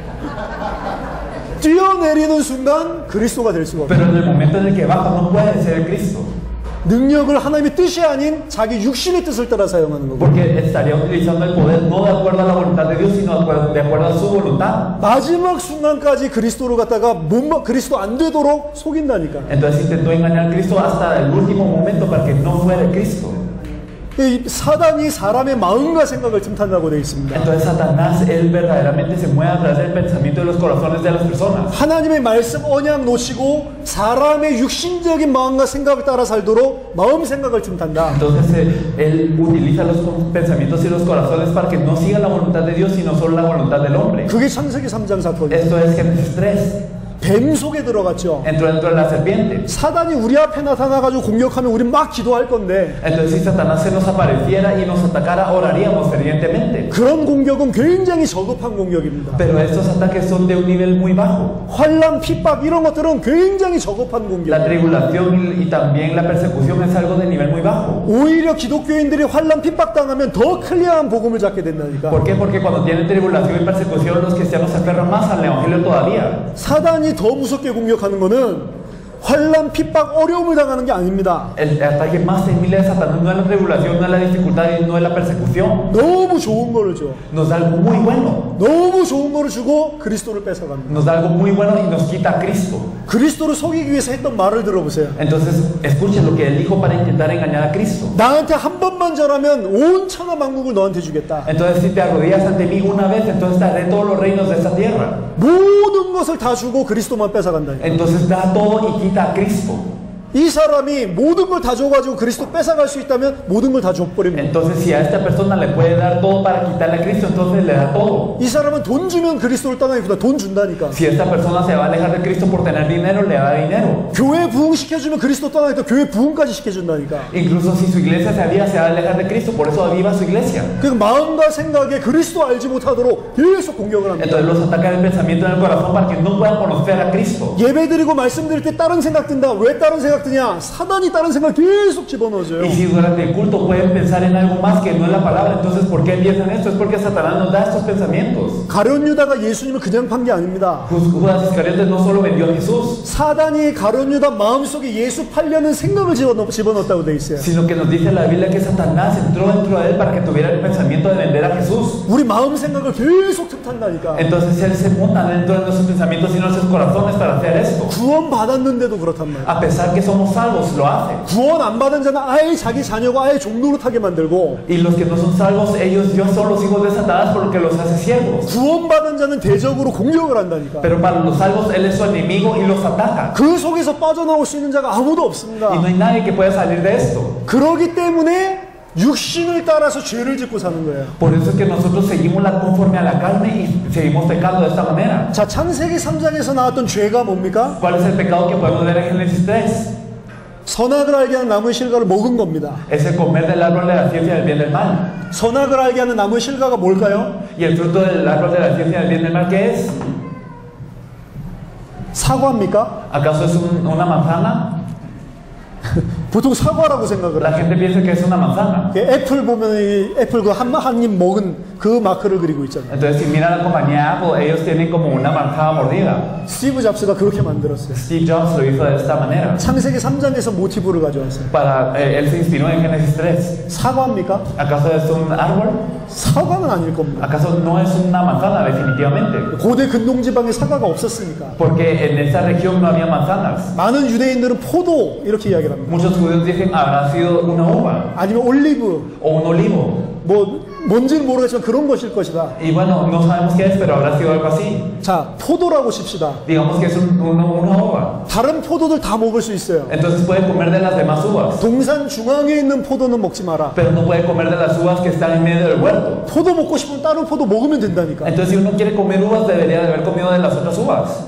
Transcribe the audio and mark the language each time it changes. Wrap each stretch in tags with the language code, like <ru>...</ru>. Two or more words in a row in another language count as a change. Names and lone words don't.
<ko>뛰어내리는 순간 그리스도가 될 수가 없어요.</ko> <es>Pero en el momento en el que baja, no puede ser el Cristo.</es> <ko>능력을 하나님의 뜻이 아닌 자기 육신의 뜻을 따라 사용하는 거고.</ko> <es>Porque estaría utilizando el poder no de acuerdo a la voluntad de Dios, sino de acuerdo a su voluntad.</es> <ko>마지막 순간까지 그리스도로 갖다가 그리스도 안 되도록 속인다니까.</ko> <es>Entonces intentó engañar a Cristo hasta el último momento para que no fuera el Cristo.</es> <ko>이 사단이 사람의 마음과 생각을 틈탄다고 되어 있습니다.</ko> <es>Entonces Satanás, él verdaderamente se mueve a través del pensamiento de los corazones de las personas.</es> <ko>하나님의 말씀 언약 놓치고 사람의 육신적인 마음과 생각을 따라 살도록 마음 생각을 틈탄다.</ko> <es>Entonces él utiliza los pensamientos y los corazones para que no siga la voluntad de Dios, sino solo la voluntad del hombre.</es> <ko>그게 창세기 3장 사건이에요.</ko> <es>Esto es Génesis 3.</es> <ko>뱀 속에 들어갔죠.</ko> <es>Entró dentro de la serpiente.</es> <ko>사단이 우리 앞에 나타나가지고 공격하면 우리 막 기도할 건데</ko> <es>Entonces si Satanás se nos apareciera y nos atacara, oraríamos fervientemente.</es> <ko>그런 공격은 굉장히 저급한 공격입니다.</ko> <es>Pero estos ataques son de un nivel muy bajo.</es> <ko>환난, 핍박 이런 것들은 굉장히 저급한</ko> <es>La</es> <ko>공격이에요.</ko> <es>tribulación y también la persecución es algo de nivel muy bajo.</es> <ko>오히려 기독교인들이 환난, 핍박 당하면 더 클리어한 복음을 잡게 된다니까.</ko> <es>¿Por qué? Porque cuando tienen tribulación y persecución, los cristianos se aferran más al evangelio todavía.</es> <ko>사단이 더 무섭게 공격하는 거는 환난, 핍박, 어려움을 당하는 게 아닙니다.</ko> <es>El ataque más temible de Satanás no es la tribulación, no es la dificultad y no es la persecución.</es> <ko>너무 좋은 거를 줘.</ko> <es>Nos da algo muy bueno.</es> <ko>너무 좋은 거를 주고 그리스도를 뺏어갑니다.</ko> <es>Nos da algo muy bueno y nos quita a Cristo.</es> <ko>그리스도를 속이기 위해서 했던 말을 들어보세요.</ko> <es>Entonces, escuchen lo que él dijo para intentar engañar a Cristo.</es> <ko>나한테 한 번만 절하면 온 천하 만국을 너한테 주겠다.</ko> <es>Entonces, si te arrodillas ante mí una vez, entonces te daré todos los reinos de esta tierra.</es> <ko>모든 것을 다 주고 그리스도만 뺏어간다.</ko> <es>Entonces, da todo y quita a Cristo.</es> <ko>이 사람이 모든 걸 다 줘가지고 그리스도 뺏어갈 수 있다면 모든 걸 다 줘버립니다.</ko> <es>Entonces, si a esta persona le puede dar todo para quitarle a Cristo, entonces le da todo.</es> <ko>이 사람은 돈 주면 그리스도를 떠나기보다 돈 준다니까.</ko> <es>Si esta persona se va a alejar de Cristo por tener dinero, le da dinero.</es> <ko>교회 부흥시켜주면 그리스도 떠나기보다 교회 부흥까지 시켜준다니까.</ko> <es>Incluso si su iglesia se aviva, se va a alejar de Cristo, por eso aviva su iglesia.</es> <ko>그 마음과 생각에 그리스도 알지 못하도록 계속 공격을 합니다.</ko> <es>Entonces los ataca el pensamiento en el corazón para que no puedan conocer a Cristo.</es> <ko>예배드리고 말씀드릴 때 다른 생각 든다. 왜 다른 생각 드냐? 사단이 다른 생각 계속 집어넣어줘요.</ko> <es>Y si durante el culto pueden pensar en algo más que no es la palabra, entonces ¿por qué piensan esto? Es porque Satanás nos da estos pensamientos.</es> <ko>가룟 유다가 예수님을 그냥 판 게 아닙니다.</ko> <es>Judas Iscariote no solo vendió a Jesús,</es> <ko>사단이 가룟 유다 마음속에 예수 팔려는 생각을 집어넣었다고 돼 있어요.</ko> <es>sino que nos dice la Biblia que Satanás entró dentro de él para que tuviera el pensamiento de vender a Jesús.</es> <ko>우리 마음 생각을 계속 틈탄다니까.</ko> <es>Entonces él se monta dentro de nuestros pensamientos y nuestros corazones para hacer esto.</es> <ko>구원 받았는데도 그렇단 말이에요.</ko> <es>A pesar que somos salvos, lo hace.</es> <ko>구원 안 받은 자는 아예 자기 자녀가 아예 종노릇하게 만들고,</ko> <es>Y los que no son salvos, ellos son los hijos de Satanás por lo que los hace siervos.</es> <ko>구원 받은 자는 대적으로 공격을 한다니까.</ko> <es>Pero para los salvos, él es su enemigo y los ataca.</es> <ko>그 속에서 빠져나올 수 있는 자가 아무도 없습니다.</ko> <es>Y no hay nadie que pueda salir de esto.</es> <ko>그러기 때문에 육신을 따라서 죄를 짓고 사는 거예요.</ko> <es>Por eso es que nosotros seguimos conforme a la carne y seguimos pecando de esta manera.</es> <ko>자, 창세기 3장에서 나왔던 죄가 뭡니까?</ko> <es>¿Cuál es el pecado que podemos ver en Génesis 3?</es> <ko>선악을 알게 하는 나무의 실과를 먹은 겁니다.</ko> <es>Es el comer del árbol de la ciencia del bien y del mal.</es> <ko>선악을 알게 하는 나무의 실과가 뭘까요?</ko> <es>¿Y el fruto del árbol de la ciencia del bien y del mal qué es?</es> <ko>사과입니까?</ko> <es>¿Acaso es una manzana?</es> <ko>보통 사과라고 생각을</ko> <es>La</es> <ko>해요.</ko> <es>gente piensa que es una manzana.</es> <ko>애플 보면 이 애플 그 한 입 먹은 그 마크를 그리고 있잖아요.</ko> <es>Entonces, si miran la compañía Apple, ellos tienen como una manzana mordida.</es> <ko>스티브 잡스가 그렇게 만들었어요.</ko> <es>Steve Jobs lo hizo de esta manera.</es> <ko>창세기 3장에서 모티브를 가져왔어요.</ko> <es>Él se inspiró en Génesis 3.</es> <ko>사과입니까?</ko> <es>¿Acaso es un árbol?</es> <ko>사과는 아닐 겁니다.</ko> <es>¿Acaso no es una manzana, definitivamente?</es> <ko>고대 근동지방에 사과가 없었으니까.</ko> <es>Porque en esa región no había manzanas.</es> <ko>많은 유대인들은 포도 이렇게 이야기를 합니다.</ko> <es>Muchos judíos dicen habrá sido una uva</es> <ko>아니면 올리브,</ko> <es>o un olivo.</es> <ko>뭐 뭔지는 모르겠지만 그런 것일 것이다.</ko> <es>Y bueno, no sabemos qué es, pero habrá sido algo así.</es> <ko>자, 포도라고 칩시다.</ko> <es>Digamos que es una uva.</es> <ko>다른 포도들 다 먹을 수 있어요.</ko> <es>Entonces puede comer de las demás uvas,</es> <ko>동산 중앙에 있는 포도는 먹지 마라.</ko> <es>pero no puede comer de las uvas que están en medio del huerto.</es> <ko>포도 먹고 싶으면 다른 포도 먹으면 된다니까.</ko> <es>Entonces, si uno quiere comer uvas, debería de haber comido de las otras uvas.</es>